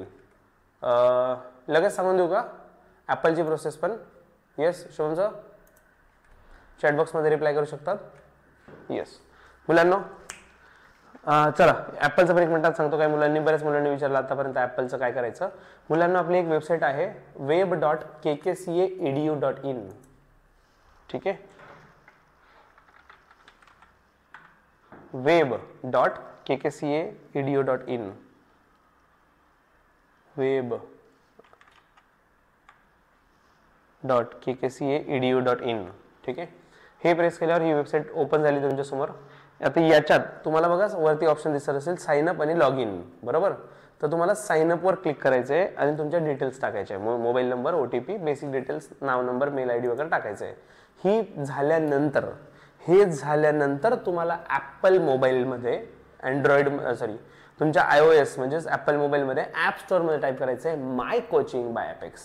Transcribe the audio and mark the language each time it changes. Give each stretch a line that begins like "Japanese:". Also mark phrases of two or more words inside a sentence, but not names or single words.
Marathi: लगेच सांगून देऊ का ॲपलची प्रोसेस पण? येस शोभनचं चॅटबॉक्समध्ये रिप्लाय करू शकतात. येस मुलांना चला ॲपलचं पण एक मिनिटात सांगतो. काय बऱ्याच मुलांनी विचारलं आतापर्यंत ॲपलचं काय करायचं. मुलांना आपली एक वेबसाईट आहे web.kkcaedu.in. ठीक आहे, web.kkcaedu.in. web.kkcaedu.in. ठीक आहे, हे प्रेस केल्यावर ही वेबसाईट ओपन झाली तुमच्या समोर. आता याच्यात तुम्हाला बघा वरती ऑप्शन दिसत असेल
English: sign up
Marathi: आणि
English: log in,
Marathi: बरोबर. तर तुम्हाला
English: sign up
Marathi: क्लिक करायचं आहे आणि तुमच्या डिटेल्स टाकायचे आहे,
English: mobile number,
Marathi: OTP,
English: basic details,
Marathi: नाव, नंबर,
English: mail ID
Marathi: वगैरे टाकायचं आहे. हे झाल्यानंतर तुम्हाला ॲपल मोबाईलमध्ये तुमच्या iOS म्हणजेच ॲपल मोबाईलमध्ये
English: app store
Marathi: टाईप करायचं आहे माय कोचिंग बाय ॲपेक्स.